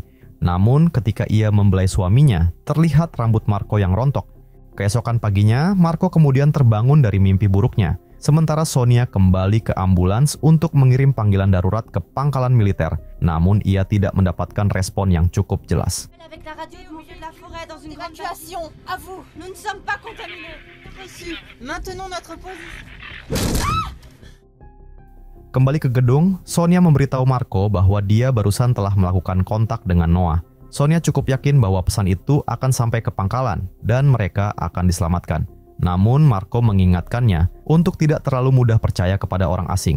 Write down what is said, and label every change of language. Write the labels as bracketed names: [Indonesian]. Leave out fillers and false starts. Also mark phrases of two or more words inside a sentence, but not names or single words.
[Indonesian] Namun ketika ia membelai suaminya, terlihat rambut Marco yang rontok. Keesokan paginya, Marco kemudian terbangun dari mimpi buruknya. Sementara Sonia kembali ke ambulans untuk mengirim panggilan darurat ke pangkalan militer. Namun ia tidak mendapatkan respon yang cukup jelas. [French] Avec la radio du milieu de la forêt dans une grande évacuation. À vous, nous ne sommes pas contaminés. Reçu. Maintenons notre position. [Indonesian] Kembali ke gedung, Sonia memberitahu Marco bahwa dia barusan telah melakukan kontak dengan Noah. Sonia cukup yakin bahwa pesan itu akan sampai ke pangkalan dan mereka akan diselamatkan. Namun Marco mengingatkannya untuk tidak terlalu mudah percaya kepada orang asing.